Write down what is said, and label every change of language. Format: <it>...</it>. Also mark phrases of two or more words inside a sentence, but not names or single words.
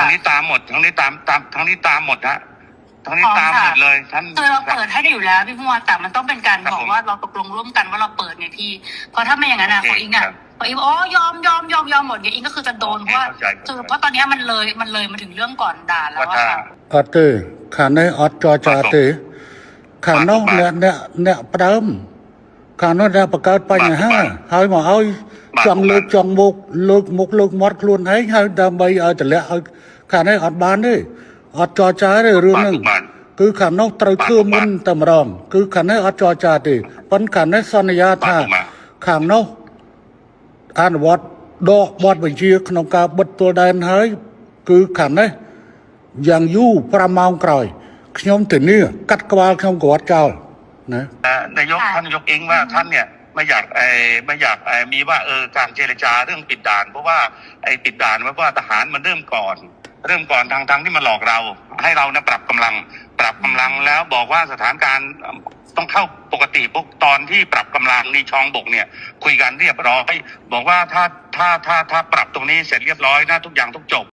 <th>ทั้งนี้ตามหมดทั้งนี้ตามทั้งนี้ตามหมดฮะทั้งนี้ตามหมดเลยท่าน คือเราเปิดให้ได้อยู่แล้วพี่พวดแต่มันต้องเป็นการบอกว่าเราตกลงร่วมกันว่าเราเปิดไงพี่เพราะถ้าไม่อย่างนั้นของอิงพออิงบอกอ๋อยอมหมดเนี่ยอิงก็คือจะโดนเพราะว่า เข้าใจ เพราะตอนเนี้ยมันเลยมาถึงเรื่องก่อนด่าแล้ว ว่า อะ ถ้า ค่ะ</th> <km>អត់ទេខាងនេះអត់ចរចាទេខាងនោះអ្នកផ្ដើមខាងនោះដែលបង្កើតបញ្ហាហើយមកឲ្យចង់លើកមុខលើកមាត់ខ្លួនឯងហើយដើម្បីឲ្យតម្លាក់ឲ្យខាងនេះអត់បានទេអត់ចរចាទេរឿងហ្នឹង បាទ គឺខាងនោះត្រូវធ្វើមុនតែម្ដងគឺខាងនេះអត់ចរចាទេប៉ុន្តែខាងនេះសន្យាថាខាងនោះអនុវត្តដកបទបញ្ជាក្នុងការបិទពលដែនហើយគឺខាងនេះយ៉ាងយូរ5ម៉ោងក្រោយខ្ញុំធានាកាត់ក្បាលខ្ញុំគាត់ចោលណា</km> <th>นายกท่านนายกเองว่าท่านเนี่ยไม่อยากมีว่าการเจรจาเรื่องปิดด่านเพราะว่าปิดด่านว่าทหารมันเริ่มก่อนทางที่มาหลอกเราให้เรานะปรับกำลังแล้วบอกว่าสถานการณ์ต้องเข้าปกติปุ๊บตอนที่ปรับกำลังนี่ชองบกเนี่ยคุยกันเรียบร้อยบอกว่าถ้าปรับตรงนี้เสร็จเรียบร้อยนะทุกอย่างต้องจบ</th>